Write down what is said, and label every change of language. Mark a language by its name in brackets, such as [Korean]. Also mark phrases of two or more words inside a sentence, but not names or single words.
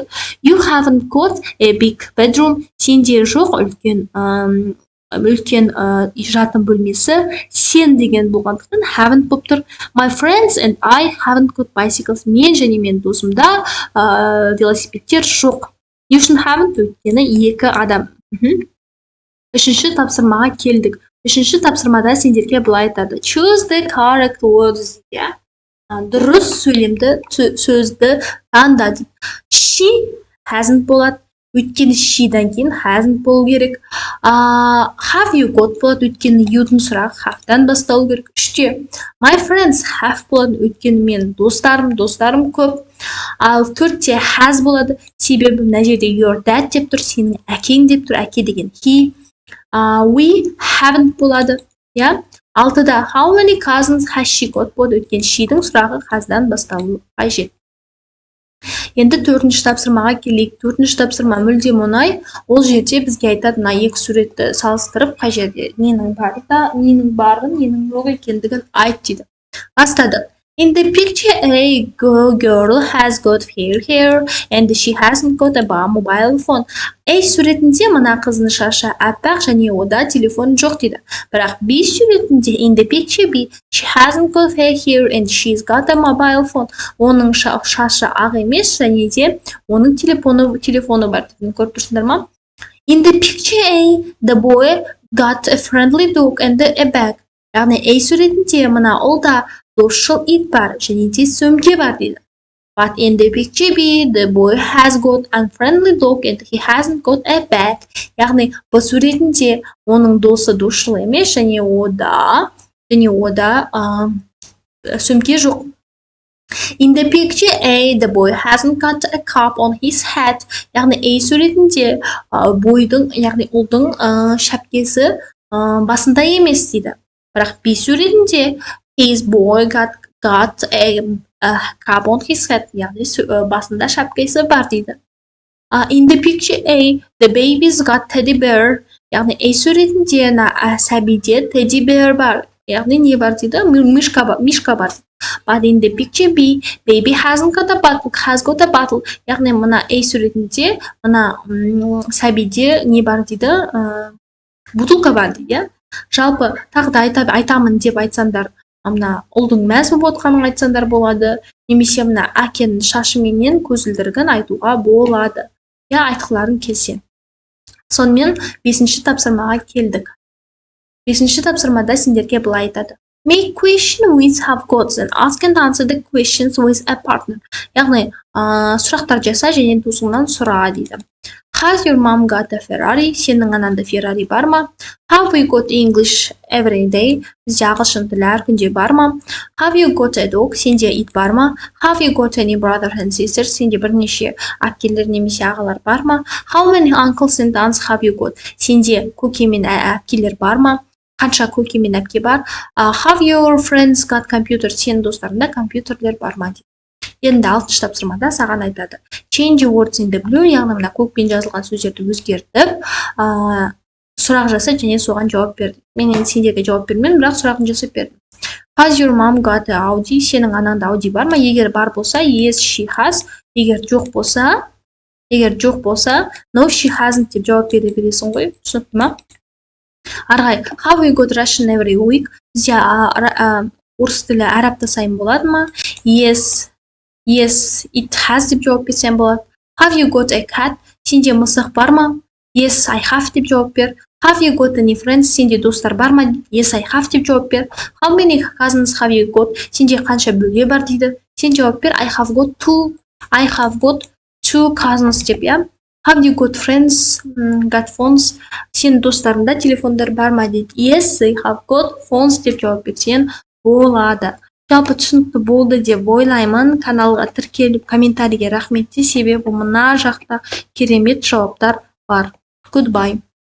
[English] You haven't got a big bedroom. [Kazakh] Сенде жоқ үлкен жатын бөлмесі. Сен деген болғандықтан haven't болып тұр. [English] My friends and I haven't got bicycles. [Kazakh] Мен және мен досымда велосипедтер жоқ. [English] You should haven't, [Kazakh] өйткені екі адам. Үшінші тапсырмаға келдік. Үшінші тапсырмада сендерге былай айтады. [English] Choose the correct words. [Kazakh] Дұрыс сөзді таңда дейді. [English] She hasn't [Kazakh] болады. Өйткені she-дан кейін hasn't болу керек. [English] Have you got [Kazakh] болады. Өйткені you-дің сұрақ have-дан басталу керек. Үште. [English] My friends have болады. [Kazakh] Өйткені мен достарым көп. Ал төртте has болады. Себебі мына жерде [English] your dad [Kazakh] деп тұр, сенің әкең деп тұр. Әке деген he. [English] We haven't болады. Yeah. Алтыда how many cousins has she got болады. [Kazakh] Өткен she'дің сұрағы has'дан басталуы қажет. Енді төртінші тапсырмаға келейік. Төртінші тапсырма мүлдем оңай. Ол жерде бізге айтады, мына екі суретті салыстырып, қай жерде ненің барын, ненің жоқ екендігін айт дейді. Бастадық. [English] In the picture, a girl has got fair hair and she hasn't got a mobile phone. [Kazakh] A суретінде мына қыздың шашы аппақ және ода телефон жоқ дейді. Бірақ B суретінде [English] in the picture B, she hasn't got fair hair and she's got a mobile phone. [Kazakh] Оның шашы ақ емес және де оның телефоны бар. Көріп тұрсыңдар ма? [English] In the picture A, the boy got a friendly dog and a bag. [Kazakh] Яғни A суретінде мына ұлда досшыл ит бар және де сөмке бар дейді. [English] But in the picture B, the boy has got a unfriendly dog and he hasn't got a bag. [Kazakh] Яғни бұл суретінде оның досы досшыл емес және ода сөмке жоқ. [English] In the picture A, the boy hasn't got a cap on his head. [Kazakh] Яғни A суретінде яғни ұлдың шәпкесі басында емес дейді. Бірақ B суретінде [English] his boy got a cap on his head. [Kazakh] Яғни басында шапкасы бар дейді. [English] In the picture A, the baby's got teddy bear. [Kazakh] Яғни A суретінде сәбиде [English] teddy bear [Kazakh] бар. Яғни не бар дейді? Мишка бар. But in the picture B, baby hasn't got a bottle, has got a bottle. Яғни мына A суретінде мына сәбиде не бар дейді? Бутылка бар дейді. Жалпы тағы да айтамын деп айтсаңдар, мына ұлдың мәз болып отқанын айтсаңдар болады, немесе мына әкенің шашы менен көзілдірігін айтуға болады. Я айтқыларың келсе. Сонымен 5-ші тапсырмаға келдік. 5-ші тапсырмада сендерге былай айтады. [English] Make question with have gots and ask and answer the questions with a partner. [Kazakh] Яғни сұрақтар жаса және досыңнан сұра дейді. [English] Has your mom got a Ferrari? [Kazakh] Сенің ананда Ferrari бар ма? [English] Have we got English every day? [Kazakh] Бізде ағылшын тілі әр күнде бар ма? [English] Have you got a dog? [Kazakh] Сенде ит бар ма? [English] Have you got any brothers and sisters? [Kazakh] Сенде бірнеше әпкелер немесе ағалар бар ма? [English] How many uncles and aunts have you got? [Kazakh] Сенде көке мен әпкелер бар ма? Қанша көке мен әпке бар? [English] Have your friends got computers? [Kazakh] Сенің достарында компьютерлер бар ма? Енді 6-шы тапсырмада саған айтады. [English] Change words in the blue, [Kazakh] яғни мына көкпен жазылған сөздерді өзгертіп, сұрақ жаса және соған жауап берді. Мен енді сендерге жауап бермедім, бірақ сұрағын жасап бердім. [English] Has your mom got a Audi? [Kazakh] Сенің анаңда Audi бар ма? Егер бар болса, [English] yes, she has. [Kazakh] Егер жоқ болса, [English] no, she hasn't [Kazakh] деп жауап бересің ғой. Түсінікті ма? Арғай, [English] have we got Russian every week? [Kazakh] Бізде орыс тілі әр апта сайын болады ма? [English] Yes, it has [Kazakh] деп жауап берсем болады. [English] Have you got a cat? [Kazakh] Сенде мысық бар ма? [English] Yes, I have [Kazakh] деп жауап бер. [English] Have you got any friends? [Kazakh] Сенде достар бар ма? [English] Yes, I have [Kazakh] деп жауап бер. [English] How many cousins have you got? [Kazakh] Сенде қанша бөге бар дейді. Сен жауап бер. [English] I have got two cousins [Kazakh] деп, я. [English] Have you got friends? Got phones? [Kazakh] Сен достарында телефондар бар ма дейді. [English] Yes, I have got phones [Kazakh] деп жауап берсең болады. Жалпы түсінікті болды деп ойлаймын. Каналға тіркеліп комментарийге рахмет, себебі мына жақта керемет жауаптар бар. [English] Goodbye.